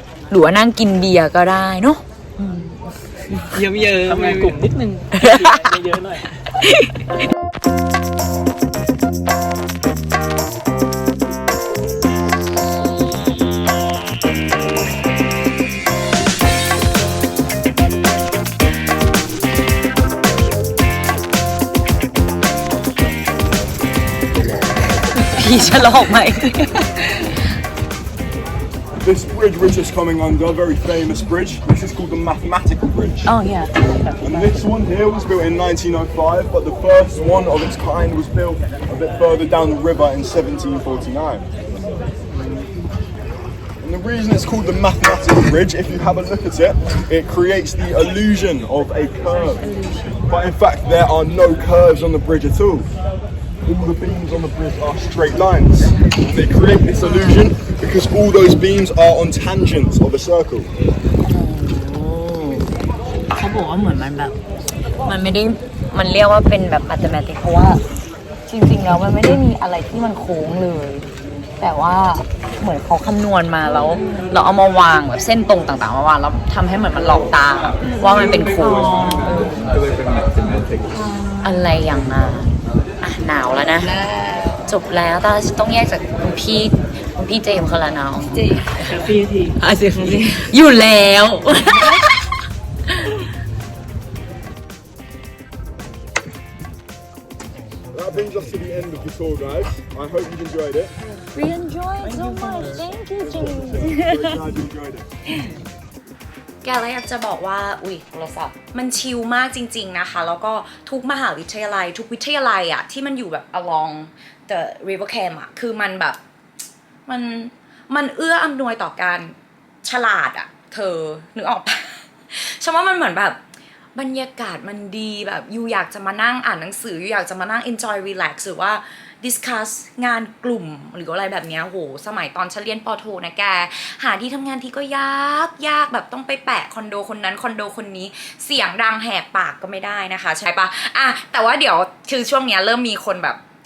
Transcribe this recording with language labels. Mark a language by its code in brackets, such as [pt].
[th] หรือว่านั่งกินเบียร์ก็ได้เนาะเยอะๆทำงานกลุ่มนิดนึงเยอะหน่อย พี่ฉลองไหม [en] This bridge we're just coming under, a very famous bridge. This is called the Mathematical Bridge. oh yeah And this one here was built in 1905, but the first one of its kind was built a bit further down the river in 1749. And the reason it's called the Mathematical Bridge, if you have a look at it, it creates the illusion of a curve. But in fact, there are no curves on the bridge at all. All the beams on the bridge are straight lines. They create this illusion because all those beams are on tangents of a circle. [th] เขาบอกว่าเหมือนมันแบบมันไม่ได้มันเรียกว่าเป็นแบบ mathematics เพราะว่าจริงๆแล้วมันไม่ได้มีอะไรที่มันโค้งเลยแต่ว่าเหมือนเขาคำนวณมาแล้วเราเอามาวางแบบเส้นตรงต่างๆมาวางแล้วทำให้เหมือนมันหลอกตาว่ามันเป็นโค้งอะไรอย่างนั้นหนาวแล้วนะจบแล้วแต่ต้องแยกจากคุณ พี่เจมส์เขาละเนาะ เจพี่ที อยู่แล้ว [en] That brings us to the end of the tour, guys. I hope you've enjoyed it. We enjoyed so much thank you James Very glad you enjoyed it. [th] แกเลยอยากจะบอกว่าอุ๊ยโทรศัพท์มันชิลมากจริงๆนะคะแล้วก็ทุกมหาวิทยาลัยทุกวิทยาลัยอะที่มันอยู่แบบ [en] along the river cam [th] อะคือมันแบบ มันเอื้ออำนวยต่อการฉลาดอะเธอนึกออกปะ ฉันว่ามันเหมือนแบบบรรยากาศมันดีแบบยูอยากจะมานั่งอ่านหนังสือยูอยากจะมานั่ง [en] enjoy relax [th] หรือว่า discuss งานกลุ่มหรืออะไรแบบเนี้ยโหสมัยตอนฉันเรียนปโทนะแกหาที่ทำงานทีก็ยากแบบต้องไปแปะคอนโดคนนั้นคอนโดคนนี้เสียงดังแหกปากก็ไม่ได้นะคะใช่ปะอ่ะแต่ว่าเดี๋ยวคือช่วงเนี้ยเริ่มมีคนแบบ